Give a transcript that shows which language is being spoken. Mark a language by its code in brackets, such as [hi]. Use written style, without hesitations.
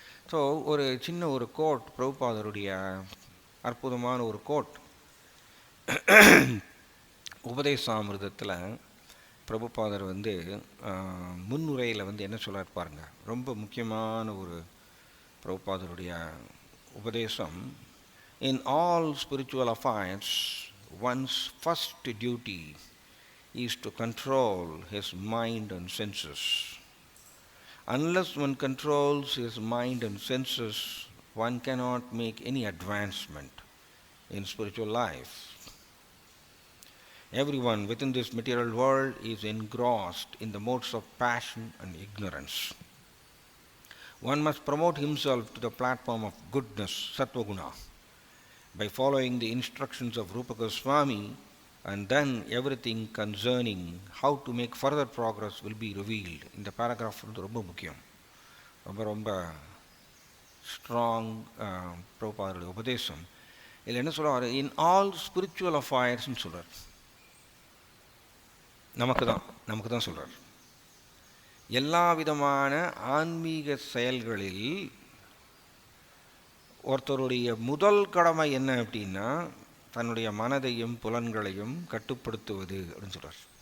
[ta] So ஒரு சின்ன ஒரு கோட், பிரபுபாதருடைய அற்புதமான ஒரு கோட். உபதேசாமிர்தத்தில் பிரபுபாதர் முன்னுரையில் என்ன சொல்றார் பாருங்க. ரொம்ப முக்கியமான ஒரு பிரபுபாதருடைய உபதேசம். [en] In all spiritual affairs, one's first duty is to control his mind and senses. Unless one controls his mind and senses, one cannot make any advancement in spiritual life. Everyone within this material world is engrossed in the modes of passion and ignorance. One must promote himself to the platform of goodness, Sattva-guna, by following the instructions of Rupa Goswami, and then everything concerning how to make further progress will be revealed. [ta] இந்த paragraph ரொம்ப முக்கியம், ரொம்ப strong பிரபுபாதருடைய உபதேசம். இதில் என்ன சொல்கிறார்? [en] in all spiritual அஃபேர்ஸ்ன்னு [ta] சொல்கிறார். நமக்கு தான் சொல்கிறார். எல்லா விதமான ஆன்மீக செயல்களில் ஒருத்தருடைய முதல் கடமை என்ன அப்படின்னா, தன்னுடைய மனதையும் புலன்களையும் கட்டுப்படுத்துவது அப்படின்னு சொல்கிறார்.